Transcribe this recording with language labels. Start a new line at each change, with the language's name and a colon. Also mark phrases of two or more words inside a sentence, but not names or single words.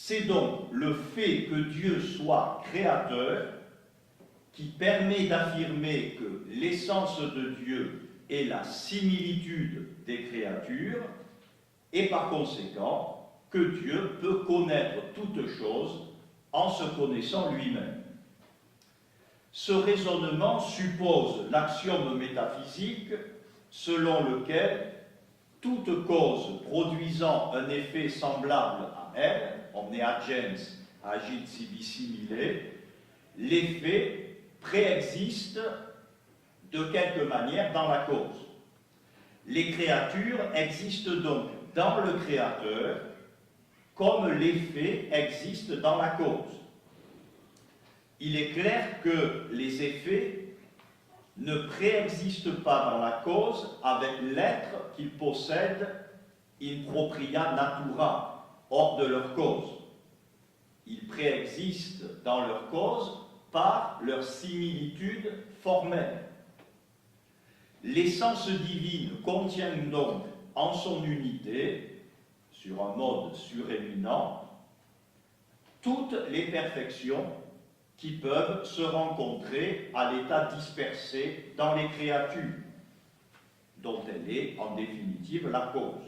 French: C'est donc le fait que Dieu soit créateur qui permet d'affirmer que l'essence de Dieu est la similitude des créatures et par conséquent que Dieu peut connaître toutes choses en se connaissant lui-même. Ce raisonnement suppose l'axiome métaphysique selon lequel toute cause produisant un effet semblable à elle,
Latin: omne agens agit sibi simile,
French: l'effet préexiste de quelque manière dans la cause. Les créatures existent donc dans le créateur comme l'effet existe dans la cause. Il est clair que les effets ne préexistent pas dans la cause avec l'être qu'ils possèdent
Latin: in propria natura,
French: hors de leur cause. Ils préexistent dans leur cause par leur similitude formelle. L'essence divine contient donc en son unité, sur un mode suréminent, toutes les perfections qui peuvent se rencontrer à l'état dispersé dans les créatures, dont elle est en définitive la cause.